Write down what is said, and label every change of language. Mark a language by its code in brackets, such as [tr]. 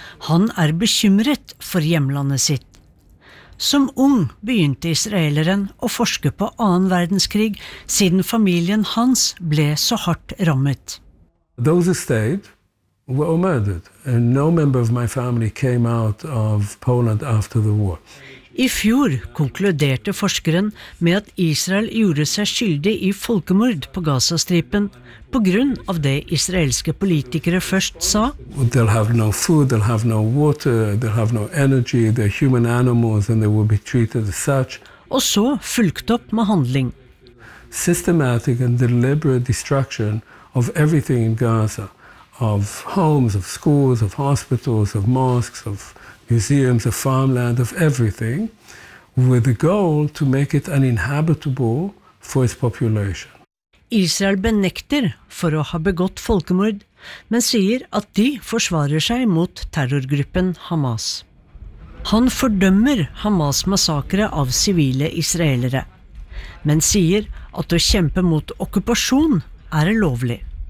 [no] Han er bekymret for hjemlandet sitt. Som ung begynte israeleren å forske på 2. verdenskrig, siden familien hans ble så hardt rammet. [en] Those who stayed were murdered, and no member of my family came out of Poland after the war. [no] I fjor konkluderte forskeren med at Israel gjorde seg skyldig i folkemord på Gazastripen, på grunn av det israelske politikere først sa. [en] They'll have no food, they'll have no water, they'll have no energy, they're human animals and they will be treated as such. [no] Og så fulgte opp med handling. [en] Systematic and deliberate destruction of everything in Gaza, of homes, of schools, of hospitals, of mosques, of museums, of farmland, of everything, with the goal to make it uninhabitable for its population. [no] Israel benekter for å ha begått folkemord, men sier at de forsvarer seg mot terrorgruppen Hamas. Han fordømmer Hamas massakre av sivile israelere, men sier at å kjempe mot okkupasjon er lovlig.